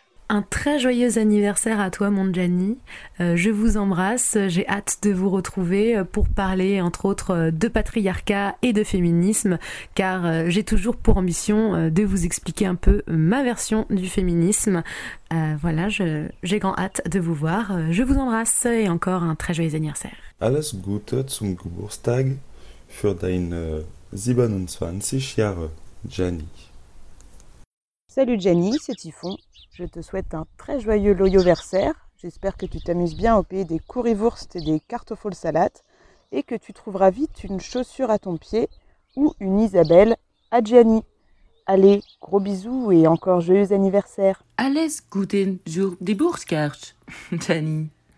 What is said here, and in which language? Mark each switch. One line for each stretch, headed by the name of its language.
French: Un très joyeux anniversaire à toi, mon Gianni. Je vous embrasse, j'ai hâte de vous retrouver pour parler, entre autres, de patriarcat et de féminisme, car j'ai toujours pour ambition de vous expliquer un peu ma version du féminisme. Voilà, j'ai grand hâte de vous voir. Je vous embrasse et encore un très joyeux anniversaire.
German: Alles Gute zum Geburtstag für deine 27 Jahre, Gianni.
French: Salut Gianni, c'est Typhon. Je te souhaite un très joyeux loyoversaire. J'espère que tu t'amuses bien au pays des currywurst et des kartoffel salat et que tu trouveras vite une chaussure à ton pied ou une Isabelle à Gianni. Allez, gros bisous et encore joyeux anniversaire.
German: Alles Gute zur Geburtstag, Gianni.